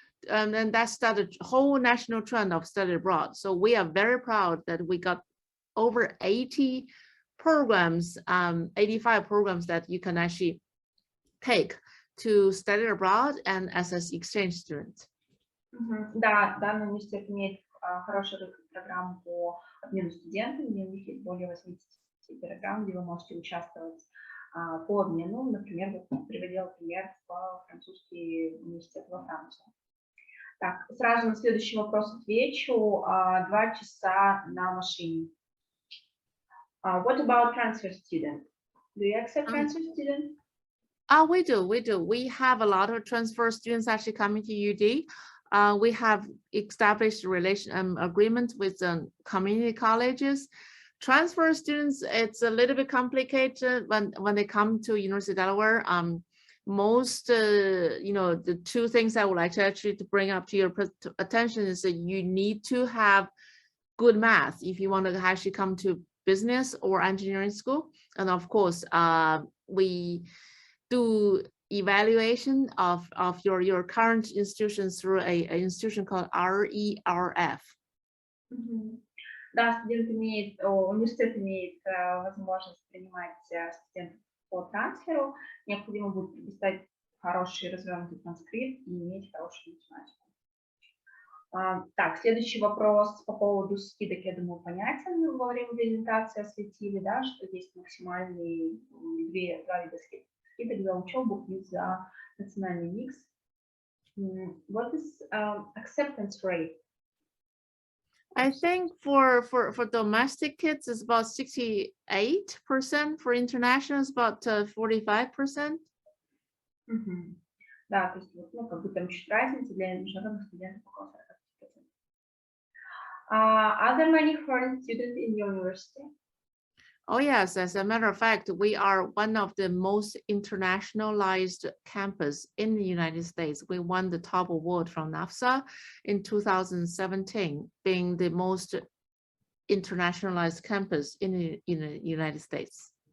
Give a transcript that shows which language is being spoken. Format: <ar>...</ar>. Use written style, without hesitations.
<en>And that started a whole national trend of study abroad. So we are very proud that we got over 80 programs, 85 programs that you can actually take to study abroad and as an exchange student.</en> <ru>Да, данный университет имеет хорошую программу по обмену студентами, где у них есть более 80 программ, где вы можете участвовать по обмену. Например, вот приводила пример в французский университет во Францию. Так, сразу на следующий вопрос отвечу. 2 часа на машине.</ru> <en>What about transfer student? Do you accept transfer student? We do. We have a lot of transfer students actually coming to UD. We have established agreement with community colleges. Transfer students, it's a little bit complicated when they come to University of Delaware. Most, the two things I would like to actually bring up to your attention is that you need to have good math if you want to actually come to business or engineering school. And of course, we do evaluation of your current institutions through an institution called RERF.</en> <ru>Да, университет имеет возможность принимать студентов по трансферу. Необходимо будет предоставить хороший развернутый транскрипт и иметь хорошую математику. Так, следующий вопрос по поводу скидок, я думаю, понятен. Во время презентации осветили, да, что есть максимальные два вида скидок за учебу и за национальный микс.</ru> <en>What is acceptance rate? I think for domestic kids it's about 68%. For international it's about 45%.</en> <ru>Да, то есть вот, ну, как бы там чуть разница для международных студентов около 40%.</ru> <en>Are there many foreign students in your university? Oh yes, as a matter of fact, we are one of the most internationalized campus in the United States. We won the top award from NAFSA in 2017, being the most internationalized campus in the United States.</en>